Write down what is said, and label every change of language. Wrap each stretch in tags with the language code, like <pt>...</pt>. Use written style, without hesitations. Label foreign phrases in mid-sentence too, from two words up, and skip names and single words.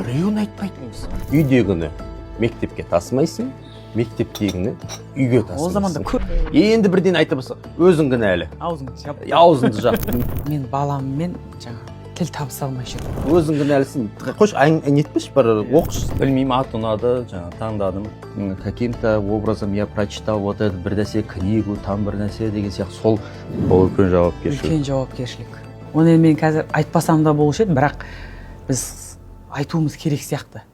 <kk>Біреуін айтпайтын емес. Үйдегіні мектепке тасымайсың, мектептегіні үйге тасымайсың. Ол заманда көп. Енді бірден айта бастасаң, өзің кінәлі. Аузыңды жап. Аузыңды жап. Мен баламмен жаңа тіл табыса алмай жүрмін. Өзің кінәлісің. Қош, нетпеш бір оқыш. Білмеймін, ат ұнады, жаңа таңдадым.</kk> <ru>Каким-то образом я прочитал вот это</ru> <kk>бір нәрсе</kk> <ru>книгу, там</ru> <kk>бір нәрсе деген сияқты. Сол үлкен жауапкершілік. Үлкен жауапкершілік. Оны мен қазір айтпасам да болушы еді, бірақ біз айтуымыз керек сияқты.</kk>